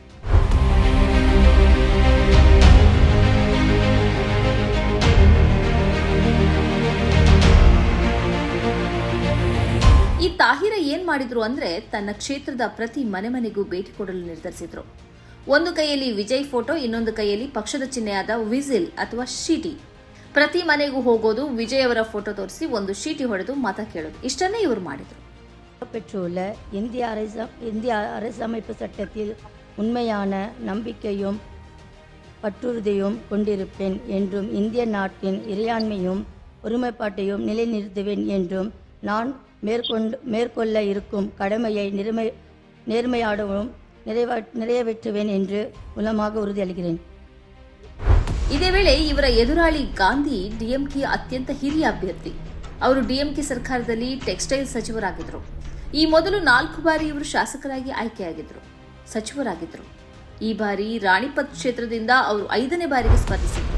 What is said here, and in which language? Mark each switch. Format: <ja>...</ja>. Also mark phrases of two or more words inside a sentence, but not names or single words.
<kn>ಈ ತಾಹಿರಾ ಏನ್ ಮಾಡಿದ್ರು ಅಂದ್ರೆ, ತನ್ನ ಕ್ಷೇತ್ರದ ಪ್ರತಿ ಮನೆಗೂ ಭೇಟಿ ಕೊಡಲು ನಿರ್ಧರಿಸಿದ್ರು. ಒಂದು ಕೈಯಲ್ಲಿ ವಿಜಯ್ ಫೋಟೋ, ಇನ್ನೊಂದು ಕೈಯಲ್ಲಿ ಪಕ್ಷದ ಚಿಹ್ನೆಯಾದ ವಿಸಿಲ್ ಅಥವಾ ಶೀಟಿ. ಪ್ರತಿ ಮನೆಗೂ ಹೋಗೋದು, ವಿಜಯ್ ಅವರ ಫೋಟೋ ತೋರಿಸಿ ಒಂದು ಶೀಟಿ ಹೊಡೆದು ಮತ ಕೇಳೋದು, ಇಷ್ಟನ್ನೇ ಇವರು ಮಾಡಿದ್ರು.</kn> <ta>பெற்றுள்ள இந்திய அரசமைப்பு சட்டத்தில் உண்மையான நம்பிக்கையும் பற்றுறுதியும் கொண்டிருப்பேன் என்றும் இந்திய நாட்டின் இறையாண்மையும் ஒருமைப்பாட்டையும் நிலைநிறுத்துவேன் என்றும் நான் மேற்கொள்ள இருக்கும் கடமையை நேர்மையாகவும் நிறைவேற்றுவேன் என்று மூலமாக உறுதியளிக்கிறேன்.</ta> <kn>ಇದೇ ವೇಳೆ ಇವರ ಎದುರಾಳಿ ಗಾಂಧಿ ಡಿಎಂಕೆ ಅತ್ಯಂತ ಹಿರಿಯ ಅಭ್ಯರ್ಥಿ. ಅವರು ಡಿಎಂಕೆ ಸರ್ಕಾರದಲ್ಲಿ ಟೆಕ್ಸ್ಟೈಲ್ ಸಚಿವರಾಗಿದ್ದರು. ಈ ಮೊದಲು 4 ಬಾರಿ ಇವರು ಶಾಸಕರಾಗಿ ಆಯ್ಕೆಯಾಗಿದ್ದರು, ಸಚಿವರಾಗಿದ್ದರು. ಈ ಬಾರಿ ರಾಣಿಪತ್ ಕ್ಷೇತ್ರದಿಂದ ಅವರು 5ನೇ ಬಾರಿಗೆ ಸ್ಪರ್ಧಿಸಿದರು.</kn>